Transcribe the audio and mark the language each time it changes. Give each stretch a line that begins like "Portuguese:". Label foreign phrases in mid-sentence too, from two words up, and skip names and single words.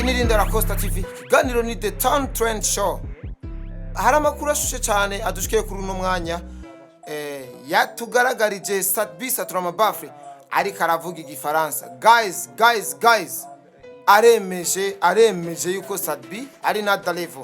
Rundi: Linda La Costa TV, ikiganiro ni The Town Trend Show. Hari amakuru ashushe cyane adushikiye kuri uno mwanya yatugaragarije Sadbi Saturama Bafre ariko aravuga igifaransa. Guys, aremeje yuko Sadbi ari na level.